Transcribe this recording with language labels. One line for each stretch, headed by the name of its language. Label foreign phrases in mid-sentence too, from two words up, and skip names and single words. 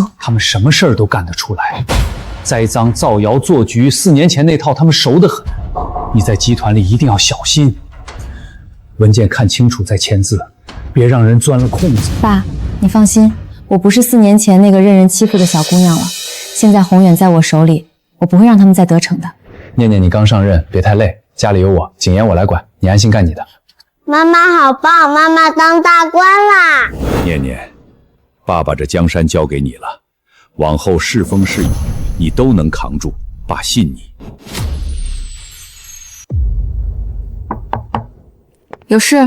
Chinese: 他們什麼事兒都幹得出來，栽赃造謠做局，4年前那套他們熟得很。你在集团裡一定要小心，文件看清楚再簽字，別讓人鑽了空子。爸，你放心，我不是4年前那個任人欺負的小姑娘了。現在宏遠在我手裡，我不會讓他們再得逞的。念念，你剛上任，別太累，家裡有我，謹言我來管，你安心幹你的。媽媽好棒，媽媽當大官啦！念念，爸把這江山交給你了，往後是風是雨，你都能扛住，爸信你。有事？